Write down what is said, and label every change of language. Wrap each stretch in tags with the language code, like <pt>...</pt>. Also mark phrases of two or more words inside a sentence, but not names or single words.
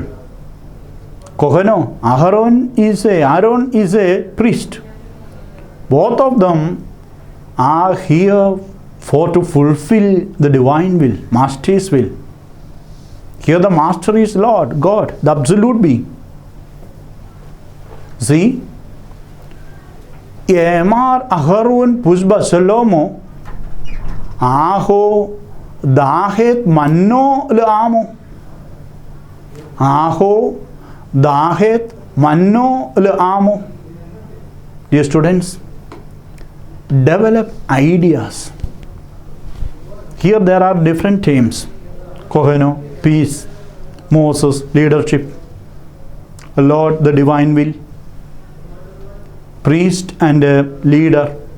<en>Kohano, Aaron is a priest. Both of them are here for to fulfill the divine will, Master's will. Here the Master is Lord, God, the absolute being. See,</en> <syc>Yemar Aharun Pushba Shalomo Aho Dahet Manno Leamo. Aho Dahet Manno Leamo.</syc> <en>Dear students, develop ideas. Here there are different themes. Koheno, peace. Moses, leadership. Lord, the divine will. Priest and a leader.</en>